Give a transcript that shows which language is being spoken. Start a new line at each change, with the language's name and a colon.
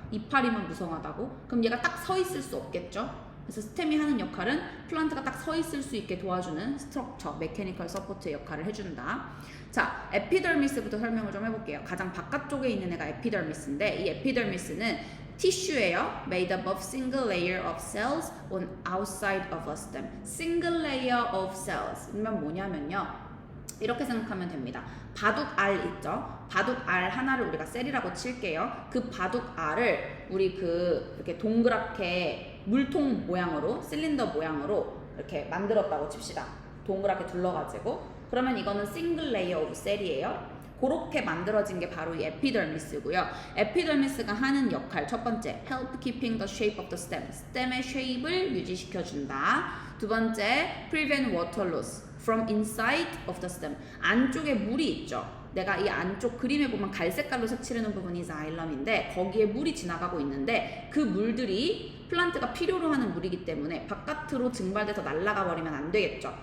Korean: 이파리만 무성하다고? 그럼 얘가 딱 서 있을 수 없겠죠? 그래서 스템이 하는 역할은 플란트가 딱 서 있을 수 있게 도와주는 스트럭처, 메케니컬 서포트의 역할을 해준다. 자, 에피더미스부터 설명을 좀 해볼게요. 가장 바깥쪽에 있는 애가 에피더미스인데, 이 에피더미스는 티슈예요.
English: Made up of single layer of cells on outside of a stem. Single layer of cells.
Korean: 그러면 뭐냐면요. 이렇게 생각하면 됩니다. 바둑알 있죠? 바둑알 하나를 우리가 셀이라고 칠게요. 그 바둑알을 우리 이렇게 동그랗게 물통 모양으로, 실린더 모양으로 이렇게 만들었다고 칩시다. 동그랗게 둘러가지고. 그러면 이거는 싱글 레이어 오브 셀이에요. 그렇게 만들어진 게 바로 이 에피더미스고요. 에피더미스가 하는 역할 첫 번째,
English: help keeping the shape of the stem.
Korean: 스템의 쉐입을 유지시켜준다. 두 번째,
English: prevent water loss from inside of the stem.
Korean: 안쪽에 물이 있죠. 내가 이 안쪽 그림에 보면 갈색깔로 색칠해놓은 부분이 자일럼인데 거기에 물이 지나가고 있는데 그 물들이 플란트가 필요로 하는 물이기 때문에 바깥으로 증발돼서 날아가 버리면 안 되겠죠.